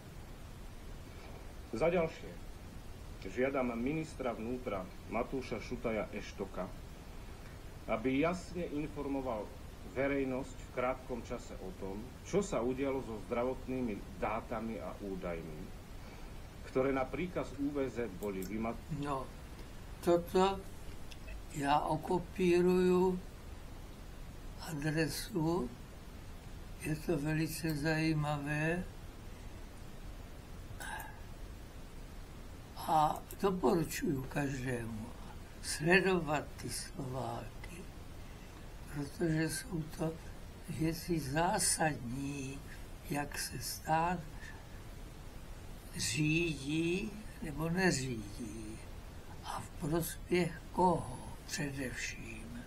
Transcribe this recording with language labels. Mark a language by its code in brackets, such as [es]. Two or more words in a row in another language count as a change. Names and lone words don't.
[sk] Za ďalšie, žiadam ministra vnútra Matúša Šutaja Eštoka, aby jasne informoval verejnosť v krátkom čase o tom, čo sa udialo so zdravotnými dátami a údajmi, ktoré na príkaz UVZ boli vymazané. No, [cs] toto já okopíruju adresu, je to velice zajímavé a doporučuju každému sledovat ty Slováky, protože jsou to věci zásadní, jak se stát řídí nebo neřídí a v prospěch koho především.